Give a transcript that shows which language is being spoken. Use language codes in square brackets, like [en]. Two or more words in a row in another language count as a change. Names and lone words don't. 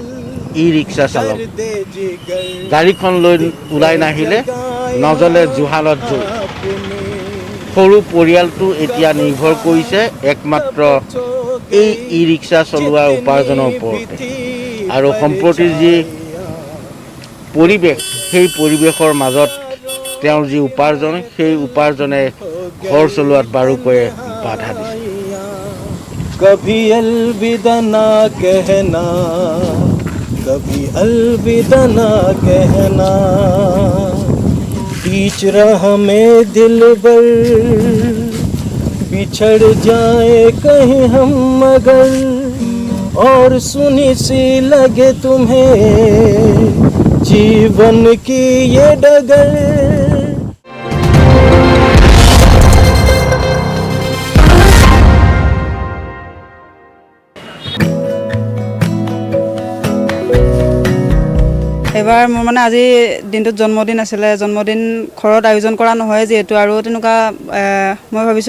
[as] ই ৰিক্সা চালক গাড়ীখন লৈ ওলাই নাহিলে নজ্বলে জুহালত জুই সৰু পৰিয়ালটো এতিয়া নিৰ্ভৰ কৰিছে একমাত্ৰ এই ই ৰিক্সা চলোৱা উপাৰ্জনৰ ওপৰতে আৰু সম্প্ৰতি যি পৰিৱেশ সেই পৰিৱেশৰ মাজত তেওঁৰ যি উপাৰ্জন সেই উপাৰ্জনে ঘৰ চলোৱাত বাৰুকৈয়ে বাধা দিছে [hi] कभी अलविदा ना कहना कभी अलविदा ना कहना बीच राह में दिलबर बिछड़ जाए कहीं हम मगर और सुनी सी लगे तुम्हें जीवन की ये डगर [as] এবাৰ মোৰ মানে আজি দিনটোত জন্মদিন আছিলে জন্মদিন ঘৰত আয়োজন কৰা নহয় যিহেতু আৰু তেনেকুৱা মই ভাবিছোঁ